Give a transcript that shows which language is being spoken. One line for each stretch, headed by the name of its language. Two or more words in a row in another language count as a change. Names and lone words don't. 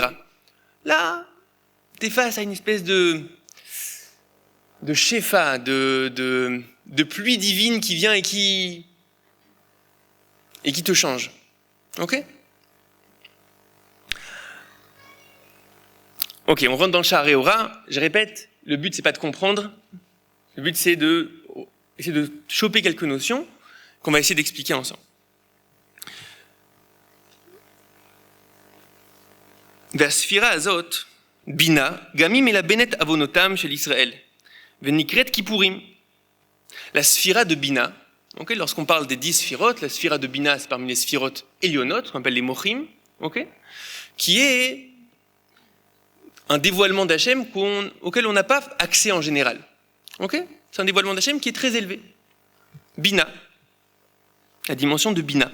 French: Là, t'es face à une espèce de shefa, de pluie divine qui vient et qui te change. Ok? Ok, on rentre dans le Sha'arei Orah. Je répète, le but c'est pas de comprendre. Le but c'est essayer de choper quelques notions qu'on va essayer d'expliquer ensemble.
Hebrew: והספירה הזאת, בינה, גם היא מלבנת עוונותם של ישראל, ונקראת כיפורים.
French: La sphira de Bina, okay, lorsqu'on parle des 10 sphirotes, la sphira de Bina, c'est parmi les sphirotes élionotes, qu'on appelle les mochim, okay, qui est un dévoilement d'Hachem auquel on n'a pas accès en général. Okay, c'est un dévoilement d'Hachem qui est très élevé. Bina, la dimension de Bina.